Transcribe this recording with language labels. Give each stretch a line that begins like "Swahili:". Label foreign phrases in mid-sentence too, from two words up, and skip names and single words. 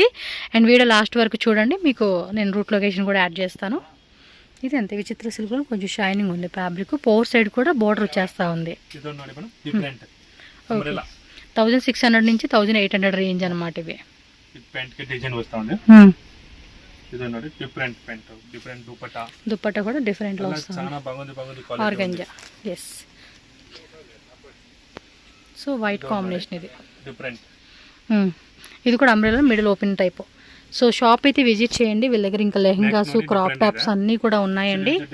Telugu: అండ్ వీడియో లాస్ట్ వరకు చూడండి, మీకు నేను
English: route location
Telugu: కూడా యాడ్ చేస్తాను. ఇది అంతే, విచిత్ర సిల్క్లో కొంచెం షైనింగ్ ఉంది ఫ్యాబ్రిక్. 4 సైడ్ కూడా బోర్డర్ వచ్చేస్తూ ఉంది. 1600 నుంచి 1800 రేంజ్ అనమాట ఇవి. డిజైన్ వస్తూ ఉంది. ఇది
Kannada: ನೋಡಿ ಡಿಫರೆಂಟ್ ಪ್ಯಾಂಟ್, ಡಿಫರೆಂಟ್ ದುಪ್ಪಟ
Telugu: కూడా డిఫరెంట్ లో వస్తుంది. చాలా బాగుంది క్వాలిటీ. ఆర్గంజా. yes.
English: So white combination
Telugu: ఇది డిఫరెంట్. ఇది కూడా
English: umbrella middle open type.
Telugu: సో షాప్ అయితే విజిట్ చేయండి, వీళ్ళ దగ్గర ఇంకా లెహంగాస్,
English: crop tops
Telugu: అన్నీ కూడా ఉన్నాయండి.